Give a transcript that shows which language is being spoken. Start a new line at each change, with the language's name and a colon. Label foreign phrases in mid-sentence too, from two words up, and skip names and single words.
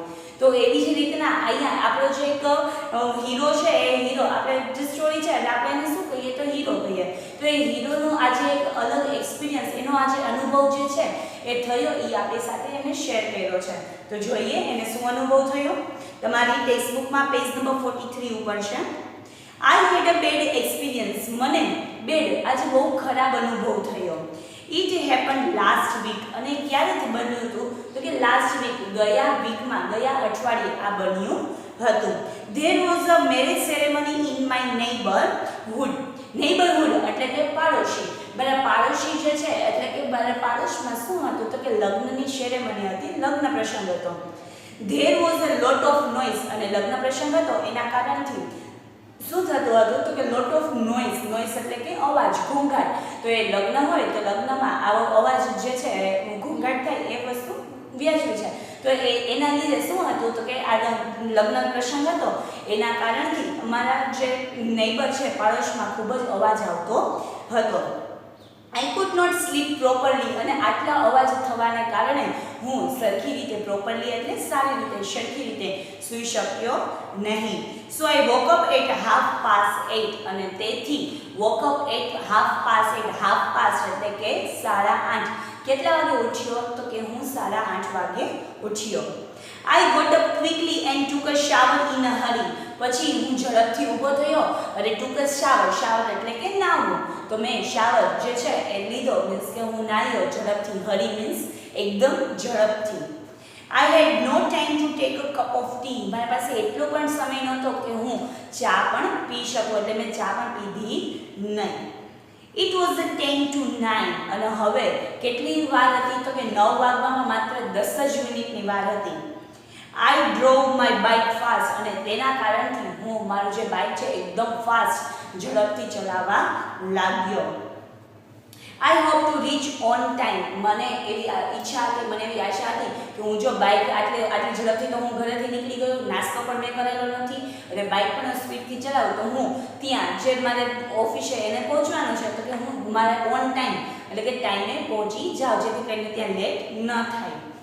Gujarati: તો એવી જ રીતના અહીંયા આપણો જે એક હીરો છે એ હીરો આપણે જે સ્ટોરી છે એટલે આપણે એને શું કહીએ તો હીરો કહીએ. તો એ હીરોનો આજે એક અલગ એક્સપિરિયન્સ, એનો આજે અનુભવ જે છે એ થયો એ આપણી સાથે એને શેર કર્યો છે. તો જોઈએ એને શું અનુભવ થયો. તમારી ટેક્સ્ટબુકમાં પેજ નંબર 43 ઉપર છે.
English: I had a bad experience.
Gujarati: મને બેડ આજે બહુ ખરાબ અનુભવ થયો.
English: It happened last week.
Gujarati: અને ક્યારેથી બન્યું હતું તો કે
English: last week,
Gujarati: ગયા વીકમાં, ગયા અઠવાડિયે આ બન્યું હતું.
English: There was a marriage ceremony in my neighborhood.
Gujarati: Neighborhood એટલે કે પાડોશી. બરાબર, પાડોશી જે છે એટલે કે પાડોશમાં શું હતું તો કે લગ્નની સેરેમની હતી, લગ્ન પ્રસંગ હતો.
English: There was a lot of noise.
Gujarati: અને લગ્ન પ્રસંગ હતો એના કારણથી શું થતું હતું તો કે
English: lot of noise.
Gujarati: નોઇઝ એટલે કે અવાજ, ઘોંઘાટ. તો એ લગ્ન હોય તો લગ્નમાં આવો અવાજ જે છે ઘોંઘાટ થાય એ વસ્તુ વ્યાજબી છે. તો એના લીધે શું હતું તો કે આ લગ્ન પ્રસંગ હતો એના કારણથી અમારા જે નેબર છે પાડોશમાં ખૂબ જ અવાજ આવતો હતો.
English: I could not sleep properly.
Gujarati: અને આટલા અવાજ થવાને કારણે હું સરખી રીતે પ્રોપરલી એટલે સારી રીતે સરખી રીતે સૂઈ શક્યો નહીં.
English: So I woke up at 8:30.
Gujarati: અને તેથી
English: woke up at 8:30.
Gujarati: 8:30 એટલે કે 8:30. કેટલા વાગે ઉઠ્યો તો કે હું 8:30 વાગે ઉઠ્યો.
English: I got up quickly and took a shower in a hurry.
Gujarati: પછી હું ઝડપથી ઊભો થયો અને
English: took a shower.
Gujarati: શાવર એટલે કે નાહવું. તો મેં શાવર જે છે એ લીધો, મીન્સ કે હું નાહ્યો ઝડપથી. હરી મીન્સ એકદમ ઝડપથી.
English: I had no time to take a cup of tea.
Gujarati: મારી પાસે એટલો પણ સમય નહોતો કે હું ચા પણ પી શકું, એટલે મેં ચા પણ પીધી નહીં.
English: It was 10 to 9.
Gujarati: અને હવે કેટલી વાર હતી તો કે 9 વાગવામાં માત્ર 10 જ મિનિટની વાર હતી.
English: I drove my bike fast.
Gujarati: અને તેના કારણથી હું મારું જે બાઇક છે એકદમ ફાસ્ટ ઝડપથી ચલાવવા લાગ્યો.
English: I hope to reach on time.
Gujarati: મને એવી ઈચ્છા હતી, મને એવી આશા હતી કે હું જો બાઇક આટલી ઝડપથી તો હું ઘરેથી નીકળી ગયો, નાસ્તો પણ મેં કરેલો નથી અને બાઇક પણ સ્પીડથી ચલાવું તો હું ત્યાં જે મારે ઓફિસે એને પહોંચવાનું છે તો કે હું મારે
English: on time
Gujarati: એટલે કે ટાઈમે પહોંચી જાઉં, જેથી કરીને ત્યાં લેટ ન થાય.